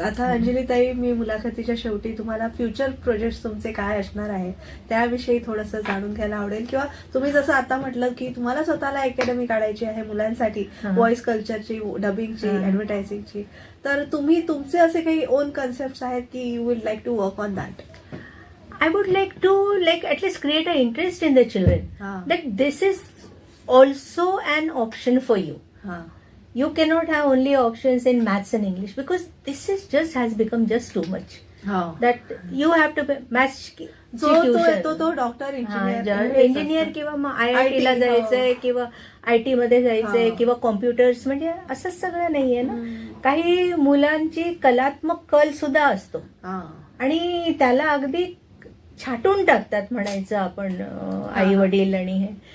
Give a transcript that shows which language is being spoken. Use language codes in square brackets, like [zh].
[mr] आता अंजलीताई, मी मुलाखतीच्या शेवटी तुम्हाला फ्युचर प्रोजेक्ट तुमचे काय असणार आहे त्याविषयी थोडंसं जाणून घ्यायला आवडेल. किंवा तुम्ही जसं आता म्हटलं की तुम्हाला स्वतःला अकॅडमी काढायची आहे मुलांसाठी, व्हॉइस कल्चरची, डबिंगची, ऍडव्हर्टायझिंगची, तर तुम्ही तुमचे असे काही ओन कन्सेप्ट आहेत की [en] You would like to work on that? I would like to at least create an interest in the children that this is also an option for you. You cannot have only options in maths and English because this is has become just too much. That you have to maths [mr] तो doctor, engineer किंवा मग IIT ला जायचंय किंवा IT मध्ये जायचंय किंवा computers, म्हणजे असं सगळं नाहीये ना. काही मुलांची कलात्मक कल सुद्धा असतो आणि त्याला अगदी छाटून टाकतात म्हणायचं आपण आई वडील आणि हे.